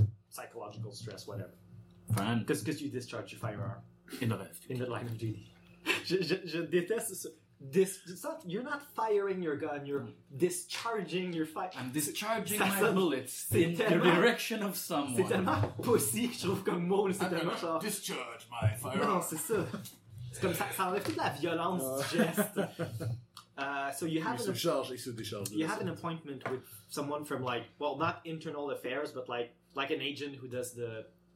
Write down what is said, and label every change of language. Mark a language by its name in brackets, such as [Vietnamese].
[English] Psychological stress, whatever. Fine. Because you discharged your firearm. In the line of duty. [French] je déteste ce... [English] You're not firing your gun, you're discharging your fire. I'm discharging my bullets in the direction of someone. [French] C'est tellement pussy, je trouve, comme mot, c'est tellement genre. [English] Discharge my firearm. [French] Non, c'est ça. C'est comme ça, ça enlève toute la violence du geste. [English] So you have an appointment with someone from, like, well, not internal affairs, but like an agent who does the.